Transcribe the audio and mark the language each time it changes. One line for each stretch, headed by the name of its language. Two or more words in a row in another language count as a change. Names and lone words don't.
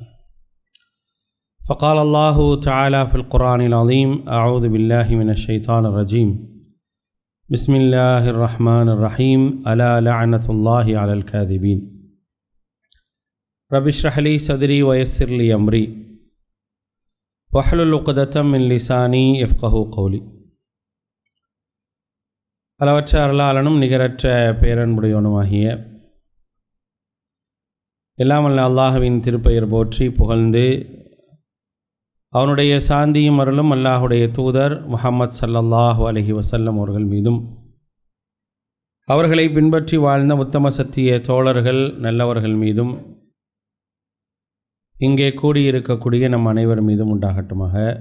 Arabic: فقال الله تعالى في القرآن العظيم: أعوذ بالله من الشيطان الرجيم بسم الله الرحمن الرحيم ألا لعنة الله على الكاذبين. رب اشرح لي صدري ويسر لي أمري واحلل عقدة من لساني يفقهوا قولي.
Tamil: அளவற்ற அருளாளனும் நிகரற்ற பேரன்புடையவனுமாகிய எல்லாம் வல்ல அல்லாஹ்வின் திருப்பெயர் போற்றி புகழ்ந்து அவனுடைய சாந்தியும் அருளும் அல்லாஹுடைய தூதர் முஹம்மது
Arabic: صلى الله عليه وسلم
Tamil: அவர்கள் மீதும் அவர்களை பின்பற்றி வாழ்ந்த உத்தம சத்திய தோழர்கள் நல்லவர்கள் மீதும் இங்கே கூடியிருக்கக்கூடிய நம் அனைவர் மீதும் உண்டாகட்டுமாக.